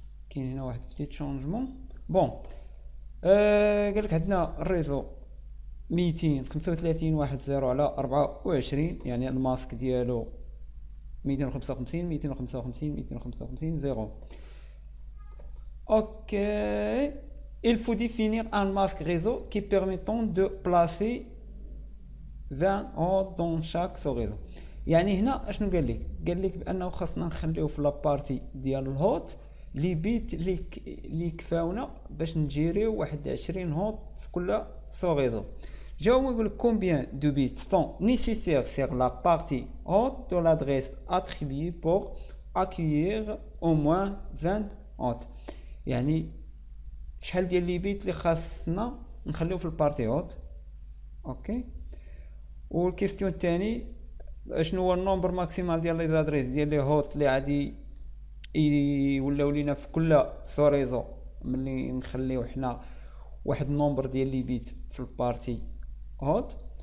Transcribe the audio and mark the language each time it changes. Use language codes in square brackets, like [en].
[ar] كاين هنا واحد بتيت شونجمون. بون قال لك عندنا الريزو 235 واحد زيرو على 24، يعني الماسك ديالو 255 255 255 زيرو. [fr] Ok, il faut définir un masque réseau qui permettant de placer 20 hôtes dans chaque sous-réseau. [ar] يعني هنا اشنو قال لك بانه خاصنا نخليو في لابارتي ديال الهوت لي بيت اللي كفاونا باش نجيريو واحد 20 هوت في كل سو-réseau. جاوب يقول [fr] combien de bits sont nécessaires sur la partie haute de l'adresse attribuée pour accueillir au moins 20 hôtes. [ar] يعني شحال ديال لي بيت اللي خاصنا نخليو في البارتي هوت. اوكي، والكيستيون الثاني شنو هو النومبر ماكسيمال ديال لي زادريس ديال لي هوت اللي غادي يولاو لينا في كل سو ريزو ملي نخليو حنا واحد النومبر ديال لي بيت في البارتي هوت.